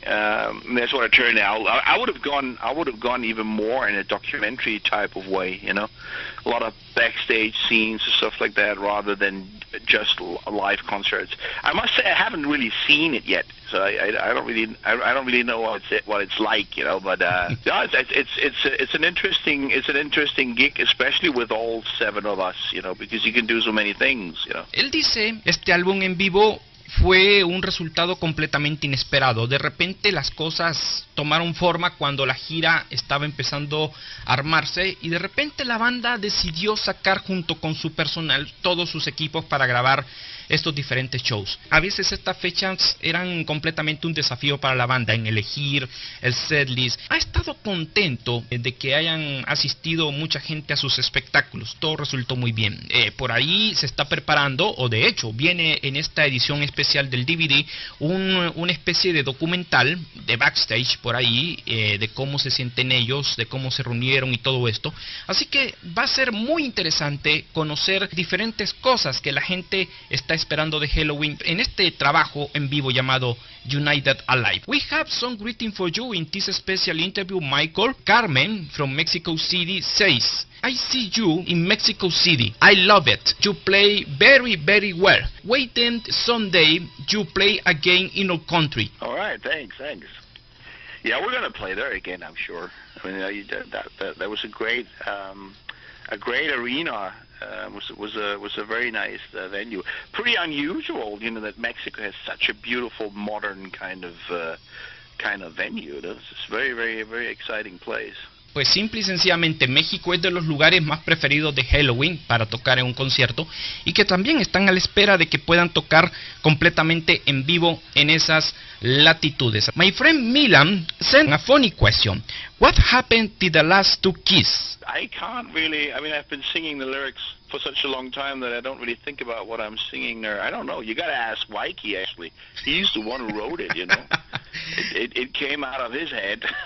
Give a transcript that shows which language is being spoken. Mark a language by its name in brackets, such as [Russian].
[English] That's what it turned out. I would have gone even more in a documentary type of way, a lot of backstage scenes and stuff like that, rather than just live concerts. I must say I haven't really seen it yet, so I don't really know what it's like, But yeah, it's an interesting gig, especially with all 7 of us, because you can do so many things, [Spanish] Él dice, este álbum en vivo fue un resultado completamente inesperado. De repente las cosas tomaron forma cuando la gira estaba empezando a armarse, y de repente la banda decidió sacar junto con su personal todos sus equipos para grabar estos diferentes shows. A veces estas fechas eran completamente un desafío para la banda en elegir el setlist. Ha estado contento de que hayan asistido mucha gente a sus espectáculos. Todo resultó muy bien. Por ahí se está preparando, o de hecho viene en esta edición especial del DVD, una especie de documental de backstage por ahí, de cómo se sienten ellos, de cómo se reunieron y todo esto. Así que va a ser muy interesante conocer diferentes cosas que la gente está esperando de Helloween en este trabajo en vivo llamado United Alive. [English] We have some greeting for you in this special interview, Michael. Carmen from Mexico City says, I see you in Mexico City. I love it. You play very, very well. Waiting Sunday, you play again in our country. All right, thanks. Yeah, we're going to play there again, I'm sure. I mean, that was a great arena. Was a very nice venue. Pretty unusual, that Mexico has such a beautiful modern kind of venue. It's a very, very, very exciting place. [Spanish] Pues simple y sencillamente México es de los lugares más preferidos de Helloween para tocar en un concierto, y que también están a la espera de que puedan tocar completamente en vivo en esas latitudes. [English] My friend Milan sent a funny question. What happened to the last 2 Kiss? I can't really, I've been singing the lyrics for such a long time that I don't really think about what I'm singing there. I don't know. You got to ask Mikey, actually. He's the one who wrote it, It came out of his head.